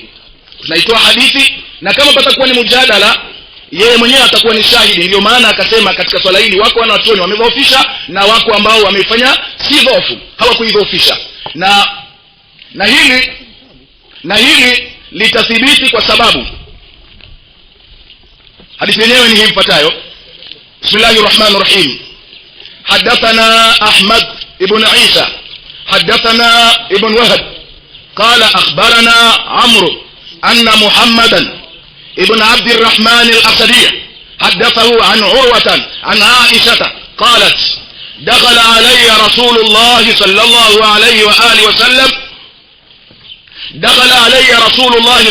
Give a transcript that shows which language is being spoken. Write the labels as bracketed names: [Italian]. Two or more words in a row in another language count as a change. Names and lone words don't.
[Swahili] Tunaitoa hadithi, na kama patakuwa ni mjadala, yeye mwenyewe atakuwa ni shahidi. Ndio maana akasema katika swala hili wako wanachuoni wamedhoofisha na wako ambao wamefanya si dhoofu, hawakuidhoofisha. Na hili litathibiti kwa sababu hadithi yenyewe ni hii ifuatayo. [Arabic] بسم الله الرحمن الرحيم. حدثنا أحمد بن عيسى حدثنا ابن وهب قال أخبرنا عمرو أن محمدا ابن عبد الرحمن الأسدي حدثه عن عروة عن عائشة قالت دخل علي رسول الله صلى الله عليه وآله وسلم دخل علي رسول الله